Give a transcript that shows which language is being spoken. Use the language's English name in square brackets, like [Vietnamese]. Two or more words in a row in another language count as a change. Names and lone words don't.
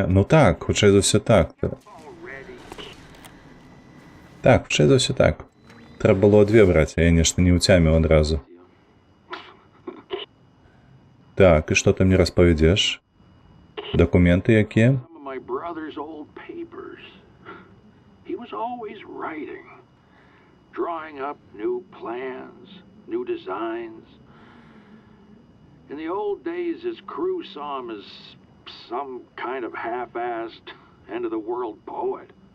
[Belarusian] Ну так, хутчэй за ўсё так. Так, хутчэй за ўсё так. Трэба было две браць, а я нешта не ўцяміў адразу. Так, і што ты мне распавядзеш? Дакументы якія? [English] Some of my brother's old papers. He was always writing, drawing up new plans, new designs. In the old days, his crew saw him as some kind of half-assed, end-of-the-world poet.